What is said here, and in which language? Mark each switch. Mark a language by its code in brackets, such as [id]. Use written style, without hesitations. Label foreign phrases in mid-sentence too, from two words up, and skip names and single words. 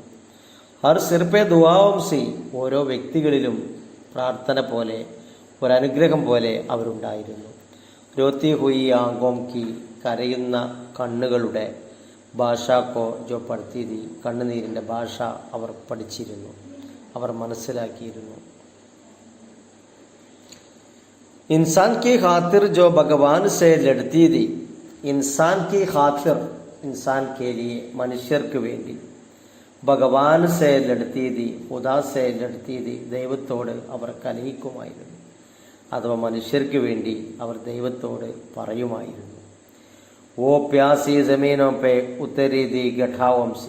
[hi] हर सिर पे दुआओं सी, [ml] ഓരോ വ്യക്തികളിലും പ്രാർത്ഥന പോലെ, ഒരനുഗ്രഹം പോലെ അവരുണ്ടായിരുന്നു. [hi] रोती हुई आंखों की, [ml] കരയുന്ന കണ്ണുകളുടെ. [hi] भाषा को जो पढ़ती, [ml] കണ്ണുനീരിൻ്റെ ഭാഷ അവർ പഠിച്ചിരുന്നു, അവർ മനസ്സിലാക്കിയിരുന്നു. [hi] इंसान की खातिर जो भगवान से लड़ती थी. इंसान की खातिर, इंसान के लिए, [ml] മനുഷ്യർക്ക് വേണ്ടി. [hi] भगवान से लड़ती थी, खुदा से लड़ती थी, [ml] ദൈവത്തോട് അവർ കലഹിക്കുമായിരുന്നു. അഥവാ മനുഷ്യർക്ക് വേണ്ടി അവർ ദൈവത്തോട് പറയുമായിരുന്നു. [hi] ओ प्यासी ज़मीनों पे उतरी थी घटाओं सी.